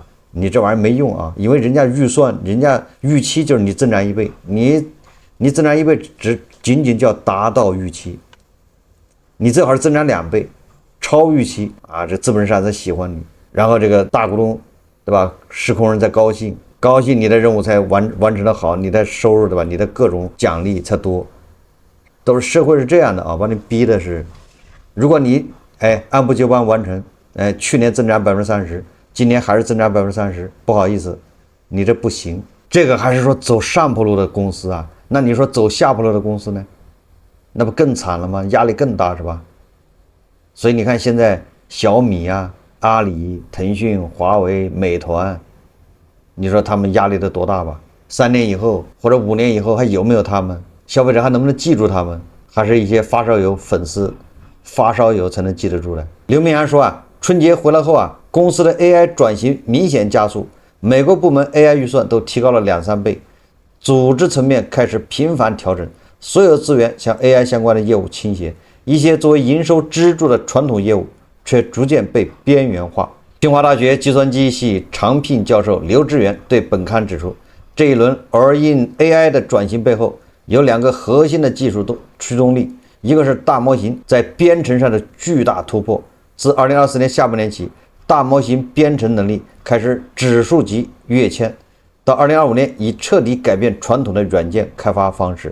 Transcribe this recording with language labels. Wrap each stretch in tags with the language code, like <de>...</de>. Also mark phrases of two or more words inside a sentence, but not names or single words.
<zh>你這玩意兒沒用啊，因為人家預算，人家預期就是你增長1倍，你增長1倍只僅僅叫達到預期，你最好是增長2倍，超預期啊，這資本市場才喜歡你，然後這個大股東。對吧？實控人才高興，你的任務才完成的好，你的收入对吧？你的各種獎勵才多，都是社會是這樣的啊，把你逼的是，如果你按部就班完成，去年增長30%，今年還是增長30%，不好意思，你這不行。這個還是說走上坡路的公司啊，那你說走下坡路的公司呢？那不更慘了嗎？壓力更大是吧？所以你看現在小米啊。阿里、騰訊、華為、美團，你說他們壓力得多大吧？3年以後或者5年以後還有沒有他們？消費者還能不能記住他們？還是一些發燒友粉絲，發燒友才能記得住的。劉明揚說啊，春節回來後啊，公司的 AI 轉型明顯加速，每個部門 AI 預算都提高了2-3倍，組織層面開始頻繁調整，所有資源向 AI 相關的業務傾斜，一些作為營收支柱的傳統業務卻逐漸被邊緣化。清華大學計算機系常聘教授劉志遠對本刊指出，這一輪</zh> <en>all in AI</en> <zh>的轉型背後有2個核心的技術驅動力，一個是大模型在編程上的巨大突破，自2024年下半年起， 大模型編程能力開始指數級躍遷，到2025年已徹底改變傳統的軟件開發方式。</zh>